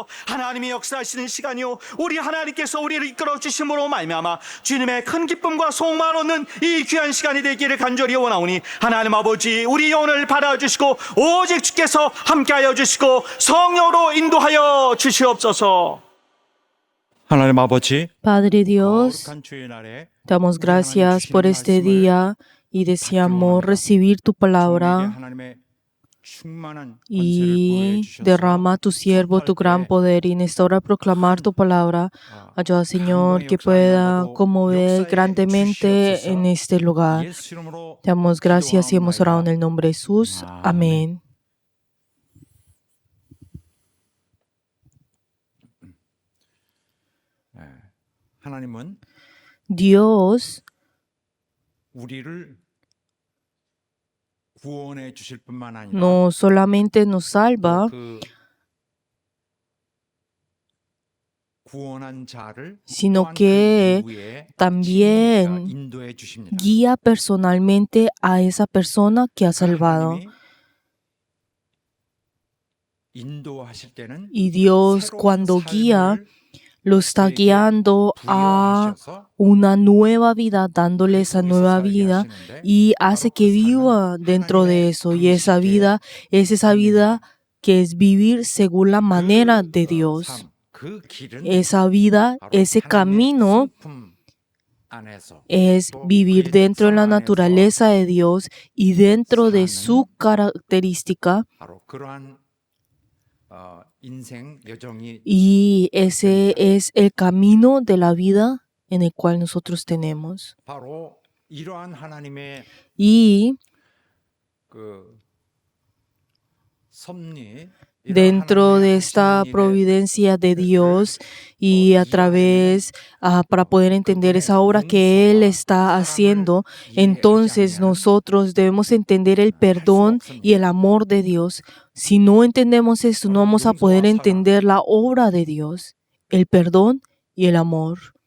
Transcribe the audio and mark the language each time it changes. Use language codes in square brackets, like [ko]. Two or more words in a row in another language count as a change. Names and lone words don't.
[ko] 하나님이 역사하시는 시간이요 우리 하나님께서 우리를 이끌어 주심으로 말미암아 주님의 큰 기쁨과 소망을 얻는 이 귀한 시간이 되기를 간절히 원하오니 하나님 아버지 우리 영혼을 받아주시고 오직 주께서 함께하여 주시고 성령으로 인도하여 주시옵소서. 하나님 아버지, [es] Padre Dios, [ko] 거룩한 주의 날에 [es] damos gracias por este día y deseamos recibir tu [ko] 우리에게 [es] palabra [ko] 하나님의 충만한 권세를 [es] y [ko] 보여주셔서 [es] derrama a tu siervo tu gran poder y en esta hora proclamar tu palabra. Ayuda, Señor, que pueda conmover grandemente en este lugar. [ko] 예수 이름으로 [es] Te damos gracias y hemos orado en el nombre de Jesús. Amén. [ko] 하나님은 [es] Dios [ko] 우리를 구원해 주실 뿐만 아니라 [es] no solamente nos salva, [ko] 그 구원한 자를 [es] sino [ko] 또한 [es] que [ko] 그 이후에 [es] también [ko] 진리가 인도해 주십니다. [es] guía personalmente a esa persona que ha salvado. [ko] 하나님이 인도하실 때는 [es] Y Dios, [ko] 새로운 [es] cuando guía, [ko] 삶을 [es] lo está guiando a [ko] 부여하셔서 [es] una nueva vida, dándole esa nueva vida y hace que viva dentro de eso. Y esa vida es esa vida que es vivir según la manera de Dios. [ko] 그 길은 [es] Esa vida, [ko] 바로 [es] ese [ko] 하나님의 [es] camino [ko] 성품 안에서 [es] es [ko] 또 [es] vivir [ko] 그의 [es] dentro de la [ko] 특성 안에서 [es] naturaleza de Dios y dentro de su característica. [ko] 바로 그러한 인생 여정이 [es] Y ese es el camino de la vida en el cual nosotros tenemos. [ko] 바로 이러한 하나님의 [es] Y [ko] 그 섭리 [es] dentro de esta providencia de Dios y a través, para poder entender esa obra que Él está haciendo, entonces nosotros debemos entender el perdón y el amor de Dios. Si no entendemos esto, no vamos a poder entender la obra de Dios, el perdón y el amor.